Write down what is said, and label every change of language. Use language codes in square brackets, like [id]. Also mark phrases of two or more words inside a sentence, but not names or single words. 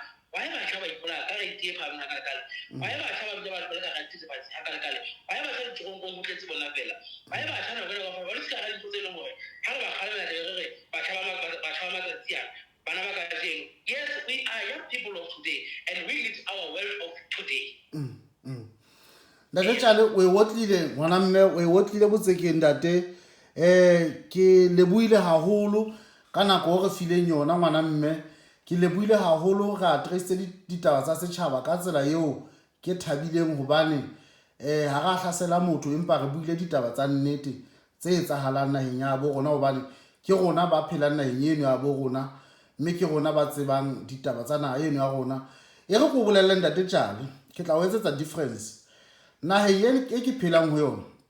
[en] Why am I trying to pull out? Why am I trying to pull out? Why am I trying to go to Bonavella? Why am I trying to go to what is going on? How about yes, we are young people of today, and we need our wealth of today. [st] Ntate Tjale we wotlile ngwana mme we wotlile botsekeng ntate ke lebuile haholo ka nako re fileng yona ngwana mme ke lebuile haholo ga address ditaba tsa setjhaba ka tsela eo ke thabileng hobane ha ga hlasela motho empa re buile ditaba tsa nnete tse etsahalang naheng ya bo rona hobane ke rona ba phelang naheng eno ya bo rona mme ke rona ba tsebang ditaba tsa naha eno ya rona e re go bolella ntate Tjale ke tla o etsetsa difference naheng eno e ke phelang ho yona